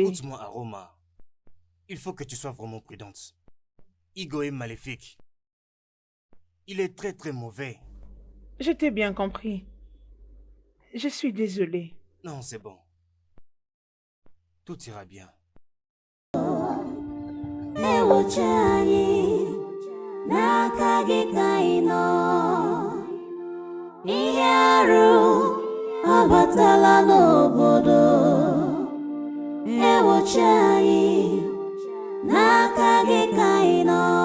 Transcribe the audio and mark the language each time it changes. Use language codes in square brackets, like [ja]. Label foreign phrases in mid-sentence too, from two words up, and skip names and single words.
[fr] Écoute-moi, Aroma. Il faut que tu sois vraiment prudente. Igo est maléfique. Il est très très mauvais. Je t'ai bien compris. Je suis désolée. Non, c'est bon. Tout ira bien. [ig] Abatala n'obodo ewochi anyị n'aka gị ka ị nọ.